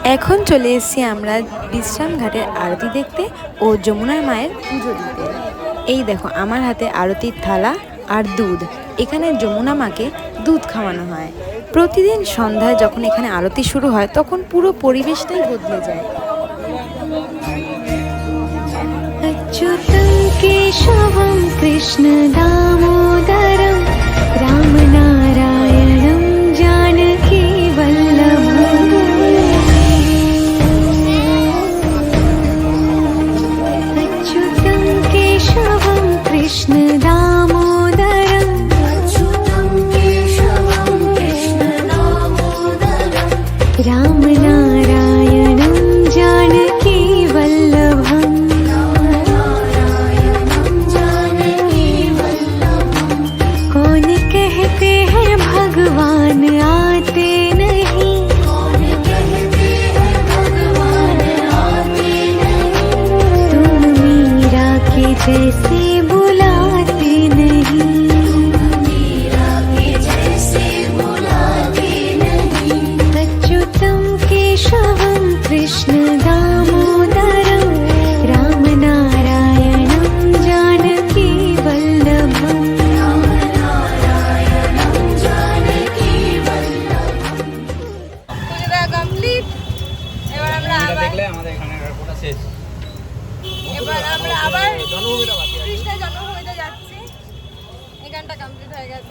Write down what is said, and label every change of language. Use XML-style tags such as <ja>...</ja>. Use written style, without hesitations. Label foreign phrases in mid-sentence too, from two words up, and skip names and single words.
<bn>এখন চলে এসেছি আমরা বিশ্রাম ঘাটের আরতি দেখতে ও যমুনার মায়ের পুজো দিতে। এই দেখো আমার হাতে আরতির থালা আর দুধ। এখানে যমুনা মাকে দুধ খাওয়ানো হয়। প্রতিদিন সন্ধ্যায় যখন এখানে আরতি শুরু হয় তখন পুরো পরিবেশটাই বদলে যায়।</bn> <sa>अच्युतं केशवं कृष्ण दामोदरं रामनारायणं जानकी वल्लभम् अच्युतं केशवं कृष्ण दामोदरं रामनारायणं जानकी वल्लभम्</sa> <hi>कौन कहते हैं भगवान आते नहीं तुम मीरा के जैसे बुलाते नहीं</hi> <sa>अच्युतं केशवं कृष्ण दामोदरं रामनारायणं जानकी वल्लभम्</sa> <bn>পুজোটা কমপ্লিট। এবার আমরা আবার কৃষ্ণের জন্মভূমিতে যাচ্ছি। এখানটা কমপ্লিট হয়ে গেছে।</bn>